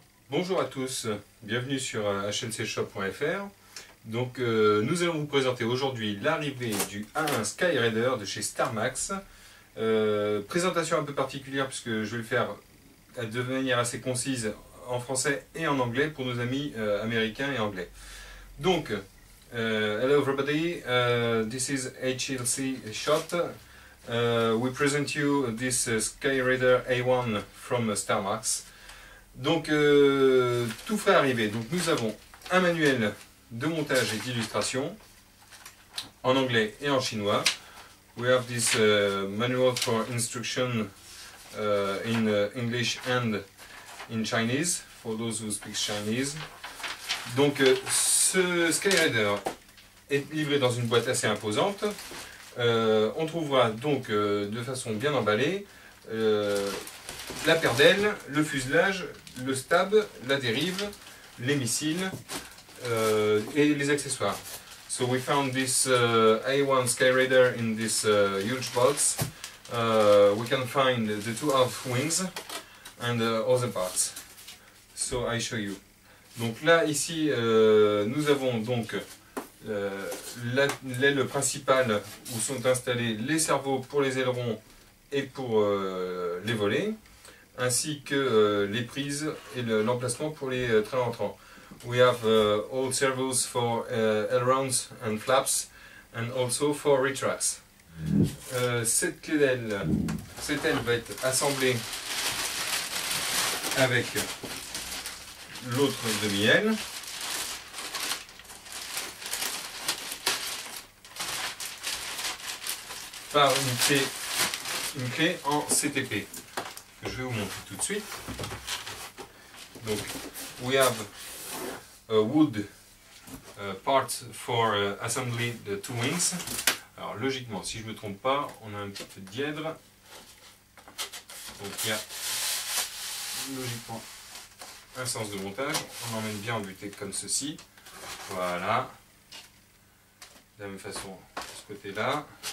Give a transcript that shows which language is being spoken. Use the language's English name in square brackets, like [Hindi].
[French] Bonjour à tous, bienvenue sur hlcshop.fr. Donc nous allons vous présenter aujourd'hui l'arrivée du A1 Skyraider de chez Starmax. Présentation un peu particulière puisque je vais le faire de manière assez concise en français et en anglais pour nos amis américains et anglais. [English] Donc, hello everybody, this is HLC Shop. We present you this Skyraider A1 from Starmax. [French] Donc tout frais arrivé. Donc nous avons un manuel de montage et d'illustration en anglais et en chinois. [English] We have this manual for instruction in English and in Chinese for those who speak Chinese. [French] Donc ce Skyraider est livré dans une boîte assez imposante. On trouvera donc de façon bien emballée la paire d'ailes, le fuselage, le stab, la dérive, les missiles et les accessoires. [English] So we found this A1 Skyraider in this huge box. We can find the two half wings and other parts. So I show you. [French] Donc là ici nous avons donc l'aile principale où sont installés les cerveaux pour les ailerons et pour les volets, ainsi que les prises et l'emplacement pour les trains entrants. [English] We have all servos for ailerons and flaps and also for retracts. [French] Cette aile va être assemblée avec l'autre demi-aile. Par une clé en CTP que je vais vous montrer tout de suite. [English] Donc, we have a wood part for assembly the two wings. [French] Alors logiquement, si je ne me trompe pas, on a un petit peu de dièdre. Donc il y a logiquement un sens de montage. On emmène bien en butée comme ceci. Voilà. De la même façon de ce côté-là.